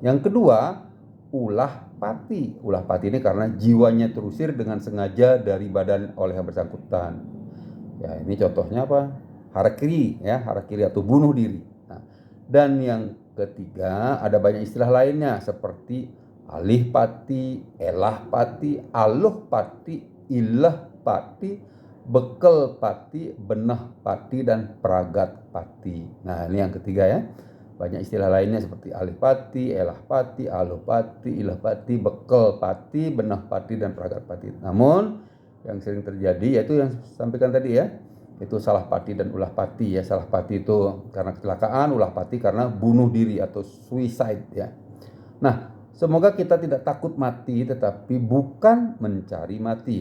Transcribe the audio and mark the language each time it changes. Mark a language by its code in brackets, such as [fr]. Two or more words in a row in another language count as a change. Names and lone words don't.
[id] Yang kedua, ulah pati. Ulah pati ini karena jiwanya terusir dengan sengaja dari badan oleh yang bersangkutan. Ya, ini contohnya apa? Harakiri ya, harakiri atau bunuh diri. Nah, dan yang ketiga, ada banyak istilah lainnya seperti alih pati, elah pati, aluh pati, ilah pati, bekel pati, benah pati, dan pragat pati. Nah, ini yang ketiga ya. Banyak istilah lainnya seperti alih pati, elah pati, aluh pati, ilah pati, bekel pati, benah pati, dan pragat pati. Namun yang sering terjadi yaitu yang sampaikan tadi ya, itu salah pati dan ulah pati ya. Salah pati itu karena kecelakaan, ulah pati karena bunuh diri atau suicide ya. Nah, semoga kita tidak takut mati tetapi bukan mencari mati.